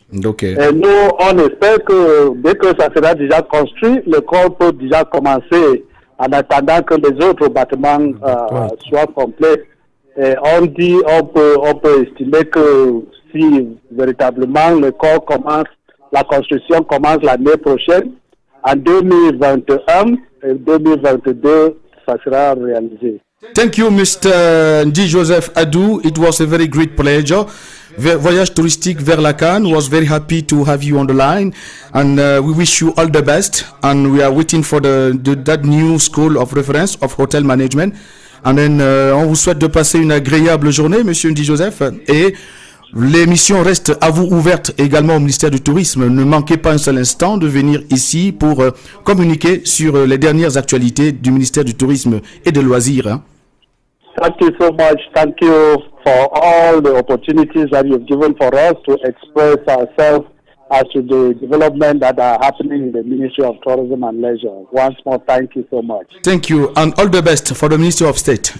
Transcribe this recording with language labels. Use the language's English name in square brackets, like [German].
[French] Et nous, on espère que dès que ça sera déjà construit, l'école peut déjà commencer en attendant que les autres bâtiments soient complets. Et on peut estimer que si véritablement l'école commence, la construction commence l'année prochaine, en 2021 et 2022, ça sera réalisé. [English] Thank you, Mr. Ndi Joseph Adou. It was a very great pleasure. [French] Voyage touristique vers la Cannes [English] was very happy to have you on the line, and we wish you all the best. And we are waiting for that new school of reference of hotel management. And then, [French] on vous souhaite de passer une agréable journée, Monsieur Ndi Joseph. Et l'émission reste à vous ouverte également au ministère du Tourisme. Ne manquez pas un seul instant de venir ici pour communiquer sur les dernières actualités du ministère du Tourisme et des Loisirs. Hein. [English] Thank you so much. Thank you for all the opportunities that you've given for us to express ourselves as to the development that are happening in the Ministry of Tourism and Leisure. Once more, thank you so much. Thank you, and all the best for the Ministry of State.